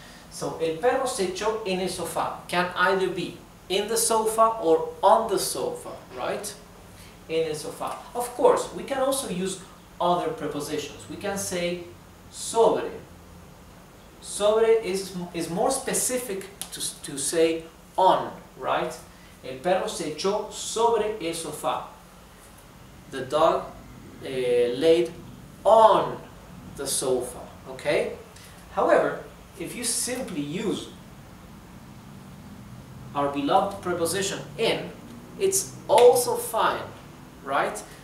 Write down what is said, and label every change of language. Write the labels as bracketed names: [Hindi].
[English] So, [Spanish] el perro se echó en el sofá [English] can either be in the sofa or on the sofa, right? [Spanish] En el sofá. [English] Of course, we can also use other prepositions. We can say sobre. Sobre is more specific to say on, right? [Spanish] El perro se echó sobre el sofá. [English] The dog laid on the sofa, okay? However, if you simply use our beloved preposition in, it's also fine, right?